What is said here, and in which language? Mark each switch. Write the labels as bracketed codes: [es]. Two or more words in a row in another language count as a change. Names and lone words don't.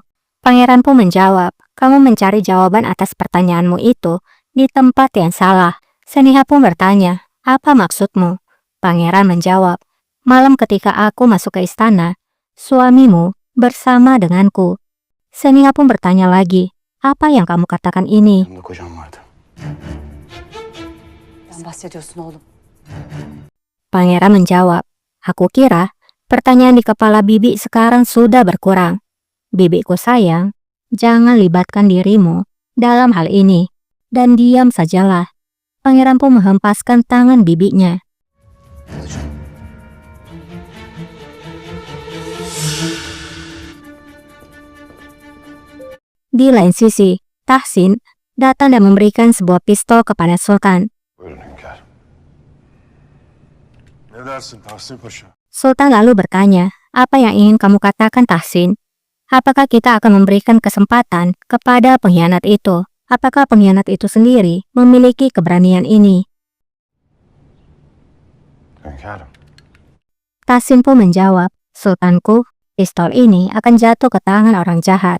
[id] Pangeran pun menjawab, kamu mencari jawaban atas pertanyaanmu itu di tempat yang salah. Seniha pun bertanya, apa maksudmu? Pangeran menjawab, malam ketika aku masuk ke istana, suamimu bersama denganku. Seniha pun bertanya lagi, apa yang kamu katakan ini? [tr] Yanımda kocam vardı. Sen bahsediyorsun oğlum. [id] Pangeran menjawab, aku kira pertanyaan di kepala bibi sekarang sudah berkurang. Bibiku sayang, jangan libatkan dirimu dalam hal ini, dan diam sajalah. Pangeran pun menghempaskan tangan bibinya. Di lain sisi, Tahsin datang dan memberikan sebuah pistol kepada Sultan. [tr] Buyurun hünkârım. Ne dersin Tahsin Paşa? [id] Sultan lalu bertanya, apa yang ingin kamu katakan, Tahsin? Apakah kita akan memberikan kesempatan kepada pengkhianat itu? Apakah pengkhianat itu sendiri memiliki keberanian ini? [tr] Hünkârım. [id] Tahsin pun menjawab, Sultanku, pistol ini akan jatuh ke tangan orang jahat.